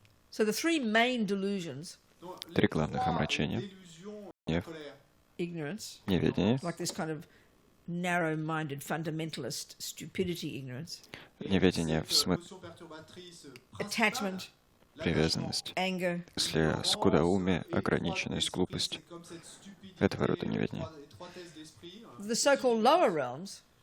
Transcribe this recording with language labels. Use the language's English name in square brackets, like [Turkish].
[English] So the three main delusions, [Russian] Три главных омрачения: гнев, [English] ignorance, [Russian] неведение, [English] like this kind of narrow-minded fundamentalist stupidity ignorance, [Russian] неведение в смысле [English] attachment, [Russian] привязанность, [English] anger, [Russian] скудоумие, ограниченность, глупость, этого рода неведение. [English] the so-called lower realms